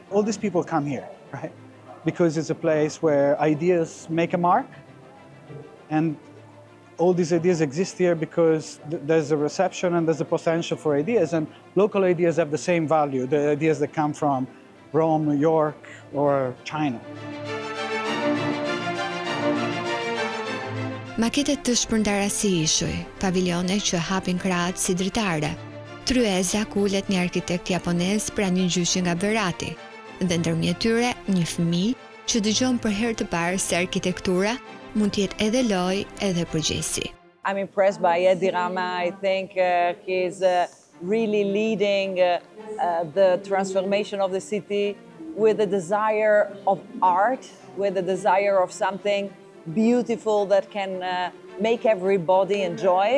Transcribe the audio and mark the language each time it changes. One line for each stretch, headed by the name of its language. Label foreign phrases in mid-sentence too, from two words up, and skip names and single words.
English: All these people come here, right? Because it's a place where ideas make a mark, and all these ideas exist here because there's a reception and there's a potential for ideas, and local ideas have the same value, the ideas that come from Rome, New York, or China.
Albanian: Maketet të shpërndara si ishuj, paviljone që hapin krahat si dritare, tryeza ku ulet një arkitekt japonez pranë një gjyshi nga Berati, dhe ndërmjet tyre një fëmijë që dëgjon për herë të parë se arkitektura mund të jetë edhe lojë edhe përgjegjësi.
English: I'm impressed by Edi Rama. I think he's really leading the transformation of the city with a desire of art, with a desire of something beautiful that can make everybody enjoy.